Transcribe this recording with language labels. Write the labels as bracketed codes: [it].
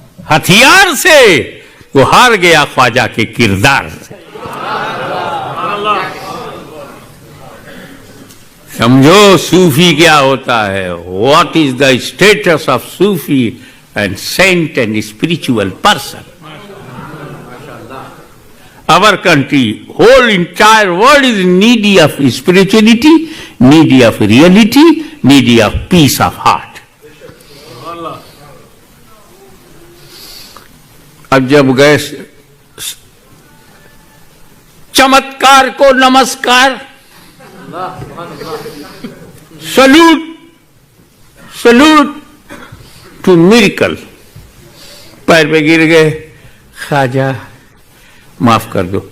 [hi] हथियार से वो हार गया ख्वाजा के किरदार से। समझो सूफी क्या होता है। [en] What is the status of सूफी and saint and spiritual person. Our country, whole entire world is needy of spirituality, needy of reality, needy of peace of heart. [hi] अब जब गए चमत्कार को नमस्कार, [en] salute to miracle, [hi] पैर पे गिर गए, ख्वाजा माफ कर दो।